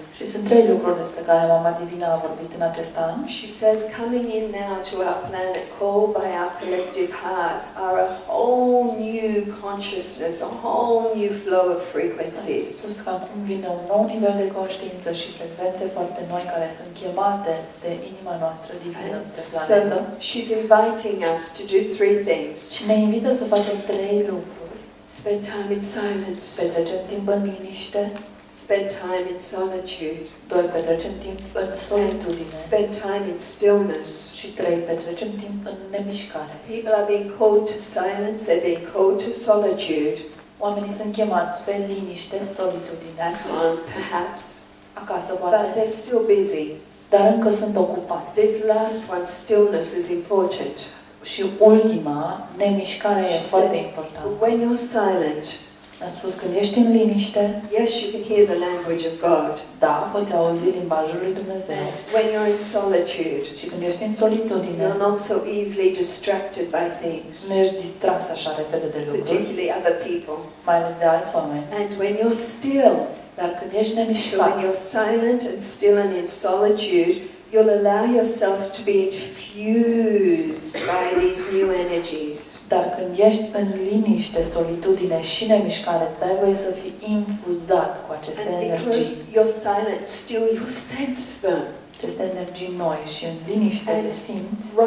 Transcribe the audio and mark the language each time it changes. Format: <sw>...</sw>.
<ro>Și sunt trei lucruri despre care Mama Divină a vorbit în acest an.</ro> <en>She says, coming in now to our planet, called by our collective hearts, are a whole new consciousness, a whole new flow of</en> <ro>A</ro> <en>frequencies.</en> <ro>spus că acum vine un nou nivel de conștiință și frecvențe foarte noi care sunt chemate de inima noastră divină</ro> <en>And</en> <ro>spre</ro> <en>so</en> <ro>planetă.</ro> <en>she's inviting us to do three things.</en> <ro>Și ne invită să facem trei lucruri.</ro> <en>Spend time in silence.</en> <ro>Petrecem timp în liniște.</ro> <en>Spend time in solitude.</en> <ro>2. Petrecem timp în solitudine.</ro> <en>Spend time in stillness.</en> <ro>Și 3. Petrecem timp în nemișcare.</ro> <en>People are being called to silence, they're being called to solitude.</en> <ro>Oamenii sunt chemați spre liniște, solitudine.</ro> <en>At home, perhaps.</en> <ro>Acasă,</ro> <en>But</en> <ro>poate.</ro> <en>they're still busy.</en> <ro>Dar încă sunt ocupați.</ro> <en>This last one, stillness, is important.</en> <ro>Și ultima, nemișcarea e foarte importantă.</ro> <en>When you're silent,</en> <ro>Am spus, când ești în liniște,</ro> <en>yes, you can hear the language of God.</en> <ro>da, poți auzi limbajul lui Dumnezeu.</ro> <en>And when you're in solitude,</en> <ro>Și când ești în solitudine,</ro> <en>you're not so easily distracted by things,</en> <ro>nu ești distras așa repede de lucruri,</ro> <en>particularly other people.</en> <ro>mai ales de alți oameni.</ro> <en>And when you're still,</en> <ro>Dar când ești</ro> <en>so when</en> <ro>nemișcat,</ro> <en>you're silent and still and in solitude, you'll allow yourself to be infused by these new energies.</en> <ro>dar când ești în liniște, solitudine și nemișcare, îți dai voie să fii infuzat cu aceste</ro> <en>And</en> <ro>energii.</ro> <en>because you're silent, still you sense them.</en> <ro>Aceste energii noi și în liniște le simți.</ro>